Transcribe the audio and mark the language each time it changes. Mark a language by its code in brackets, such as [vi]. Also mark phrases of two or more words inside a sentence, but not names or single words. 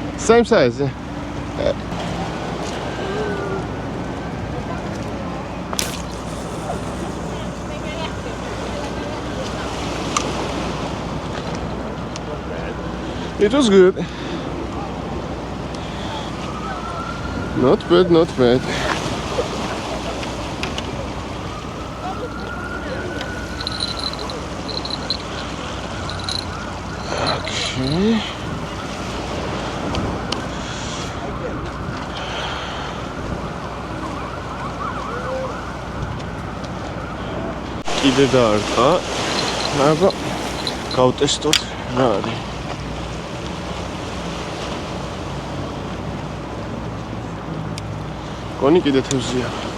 [en] Same size. Yeah. It was good. Not bad, not bad. Okay. [ka] კიდე დაარტყა. აბა გავტესტოთ რა არის. კონი კიდე თევზია.